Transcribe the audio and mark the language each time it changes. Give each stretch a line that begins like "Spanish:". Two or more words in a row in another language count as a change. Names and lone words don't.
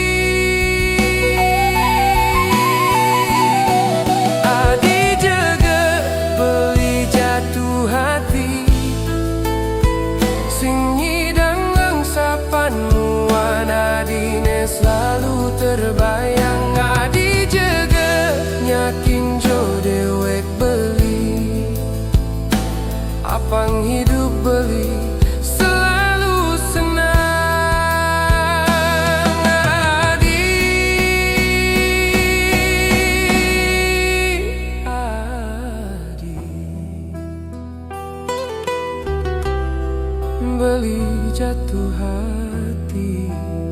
Balinese: adi jaga beli
Indonesian: jatuh hati
Balinese: sing hidang sapanmu adine
Indonesian: selalu terbayang
Balinese: adi jaga yakin jo dewek beli apang hidup beli
Indonesian: selalu senang
Balinese: adi beli
Indonesian: jatuh hati.